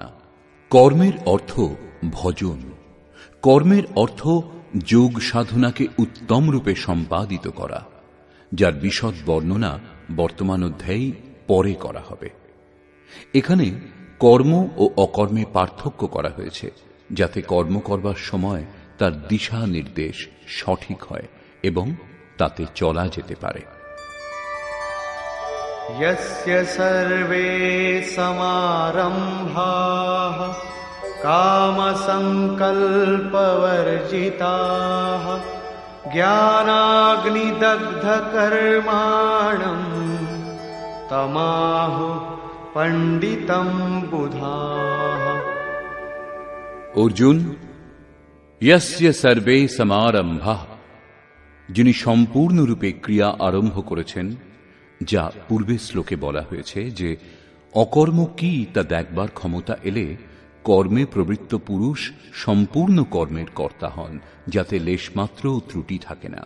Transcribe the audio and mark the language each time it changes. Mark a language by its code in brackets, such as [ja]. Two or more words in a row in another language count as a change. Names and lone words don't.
[bn] কর্মের অর্থ ভজন, কর্মের অর্থ যোগ সাধনাকে উত্তম রূপে সম্পাদিত করা, যার বিশদ বর্ণনা বর্তমান অধ্যায়ে পরে করা হবে। এখানে কর্ম ও অকর্মে পার্থক্য করা হয়েছে, যাতে কর্ম করবার সময় তার দিশা নির্দেশ সঠিক হয় এবং তাতে চলা যেতে পারে। [sa] यस्य सर्वे समारम्भाः कामसङ्कल्पवर्जिताः ज्ञानाग्निदग्धकर्माणम् तमाहुः पण्डितं बुधाः। অর্জুন, यस्य सर्वे समारम्भाः, [bn] যিনি সম্পূর্ণরূপে ক্রিয়া আরম্ভ করেছেন, যা পূর্বের শ্লোকে বলা হয়েছে যে অকর্ম কি তা দেখবার ক্ষমতা এলে কর্মে প্রবৃত্ত পুরুষ সম্পূর্ণ কর্মের কর্তা হন, যাতে লেশমাত্র ত্রুটি থাকে না।